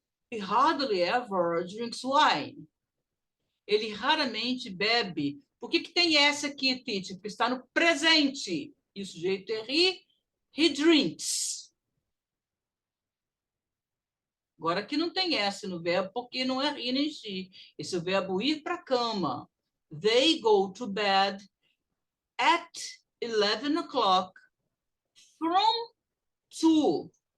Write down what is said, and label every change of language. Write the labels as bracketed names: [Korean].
[English] He hardly ever drinks wine. [Portuguese] Ele raramente bebe. Por que tem essa aqui, Titi? Porque está no presente. E o sujeito é [English] he drinks. [Portuguese] Agora aqui não tem S no verbo, porque não é he nem she. Esse é o verbo ir para a cama. [English] They go to bed at 11 o'clock from to.